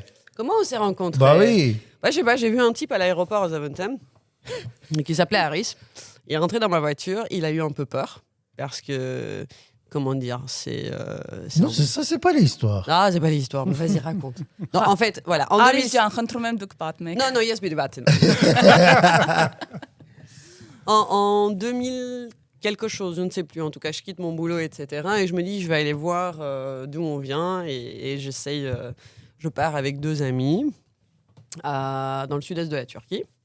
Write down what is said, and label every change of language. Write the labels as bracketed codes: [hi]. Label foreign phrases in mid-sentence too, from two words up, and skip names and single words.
[fr] Comment on s'est rencontrés? Bah oui. Je sais pas, j'ai vu un type à l'aéroport à Zaventem qui s'appelait Harris. Il est rentré dans ma voiture, il a eu un peu peur parce que, comment dire, Non, ça, c'est pas l'histoire. Ah, c'est pas l'histoire, mais vas-y, raconte. Non, en fait, voilà. En [hy] Արիս ջան, խնդրում եմ դուք պատմեք։ [fr] Non, yes, mais en 2000 quelque chose, je ne sais plus. En tout cas, je quitte mon boulot, etc. Et je me dis, je vais aller voir d'où on vient. Et j'essaye, je pars avec 2 amis dans le sud-est de la Turquie.